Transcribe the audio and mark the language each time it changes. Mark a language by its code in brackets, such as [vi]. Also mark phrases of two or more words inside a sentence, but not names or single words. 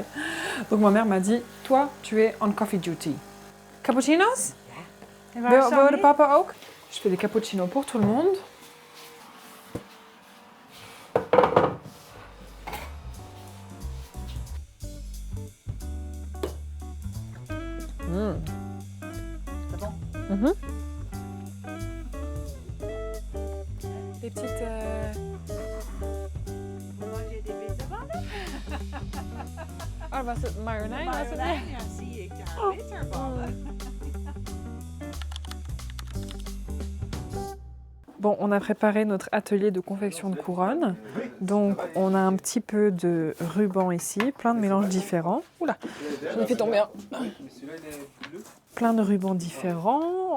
[fr] Donc ma mère m'a dit, toi, tu es [en] on coffee duty. [fr] Cappuccinos? [nl] Wil de papa ook? [fr] Je fais des cappuccinos pour tout le monde. C'est bon? Les petites... Vous mangez des bitterballen? [nl] Ah, was het marjolein? Was het? Marjolein, ja, zie ik. Ja, bitterballen. [fr] Bon, on a préparé notre atelier de confection de couronne. Donc, on a un petit peu de ruban ici, plein de mélanges différents. Oula, j'en ai fait tomber un. Plein de rubans différents.